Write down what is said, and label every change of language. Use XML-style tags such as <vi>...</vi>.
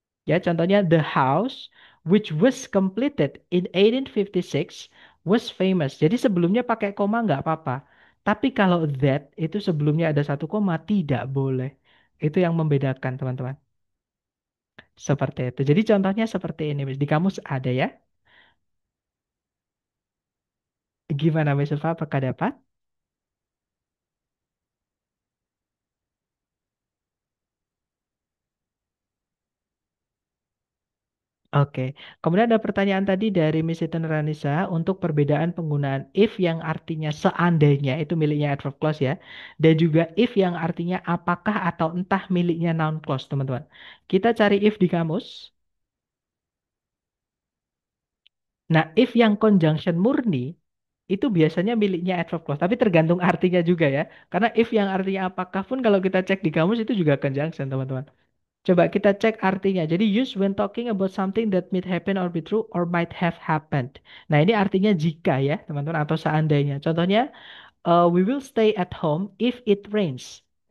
<id>Ya, contohnya</id> <en>the house which was completed in 1856 was famous.</en> <id>Jadi sebelumnya pakai koma nggak apa-apa. Tapi kalau that itu sebelumnya ada satu koma tidak boleh. Itu yang membedakan, teman-teman. Seperti itu. Jadi contohnya seperti ini, Miss. Di kamus ada ya. Gimana, Miss Eva? Apakah dapat? Oke. Kemudian ada pertanyaan tadi dari Miss Iten Ranisa untuk perbedaan penggunaan if yang artinya seandainya itu miliknya adverb clause ya. Dan juga if yang artinya apakah atau entah miliknya noun clause, teman-teman. Kita cari if di kamus. Nah, if yang conjunction murni itu biasanya miliknya adverb clause, tapi tergantung artinya juga ya. Karena if yang artinya apakah pun kalau kita cek di kamus itu juga conjunction, teman-teman. Coba kita cek artinya. Jadi</id> <en>use when talking about something that might happen or be true or might have happened.</en> <id>Nah, ini artinya jika ya, teman-teman, atau seandainya. Contohnya,</id> <en>we will stay at home if it rains.</en>